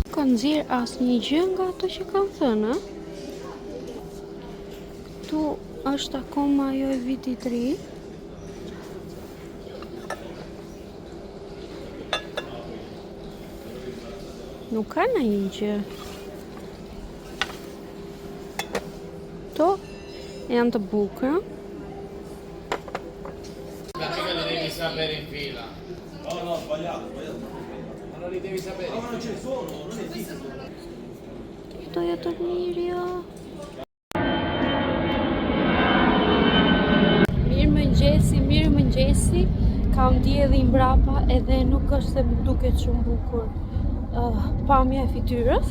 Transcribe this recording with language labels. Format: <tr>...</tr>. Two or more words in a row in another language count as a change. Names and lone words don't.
<sq>Ka nxjerr asnjë gjë nga ato që kam thënë. Këtu është akoma ajo e vitit të ri. Nuk ka ndonjë gjë. Këto janë të bukura.</sq> <it>Perché li devi sapere in fila? No, no, sbagliato. Ma non li devi sapere. No, ma non ce ne sono, non esistono.</it> <sq>Këto janë të mirë. Mirë mëngjesi. Kam dielli mbrapa edhe nuk është se më duket shumë bukur pamja e fytyrës.</sq>